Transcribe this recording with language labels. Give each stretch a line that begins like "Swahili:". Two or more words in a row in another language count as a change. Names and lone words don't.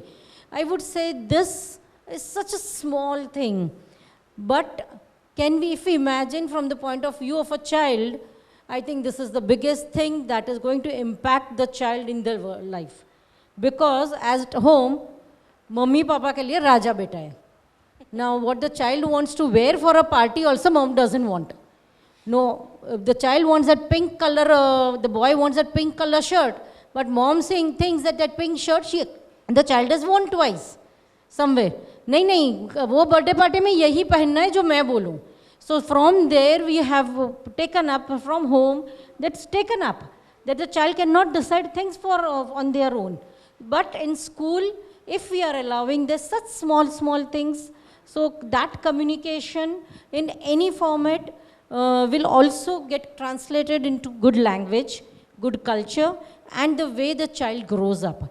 English: I would say this is such a small thing, but can we, if we imagine from the point of view of a child, I think this is the biggest thing that is going to impact the child in their life. Because as at home,
Hindi: मम्मी पापा के लिए राजा बेटा है.
English: Now what the child wants to wear for a party also mom doesn't want. No, the child wants that pink color, the boy wants that pink color shirt, but mom saying thinks that that pink shirt, the child has worn twice somewhere.
Hindi: नहीं नहीं वो
English: birthday party
Hindi: में यही पहनना है जो मैं बोलूँ.
English: So from there we have taken up from home, that's taken up, that the child cannot decide things for on their own. But in school, if we are allowing this such small things, so that communication in any format will also get translated into good language, good culture, and the way the child grows up.